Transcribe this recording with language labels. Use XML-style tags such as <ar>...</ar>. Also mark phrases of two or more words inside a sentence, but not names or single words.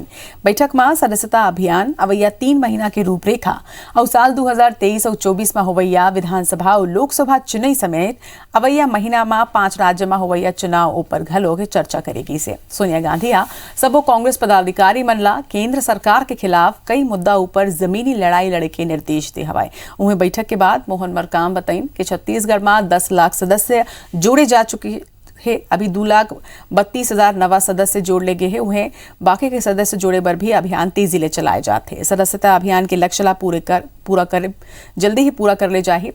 <hne>बैठक में सदस्यता अभियान अवैया 3 महीना की रूपरेखा और साल 2023 और 24 में होवैया विधानसभा और लोकसभा चुनाव समेत अवैया महीना में 5 राज्य में होवैया चुनाव पर घलो के चर्चा करेगी। से सोनिया गांधी सबो कांग्रेस पदाधिकारी मन ला केंद्र सरकार के खिलाफ कई मुद्दा ऊपर जमीनी लड़ाई लड़े के निर्देश दे हवाए। उन्हें बैठक के बाद मोहन मरकाम बताइन कि छत्तीसगढ़ में 10 लाख सदस्य जोड़े जा चुके हैं। अभी 2,32,000 नवा सदस्य जोड़ ले गए हैं। उन्हें बाकी के सदस्य जोड़े पर भी अभियान तेजी ले चलाए जाते। सदस्यता अभियान के लक्ष्य ला जल्दी ही पूरा कर ले जाए।</hne>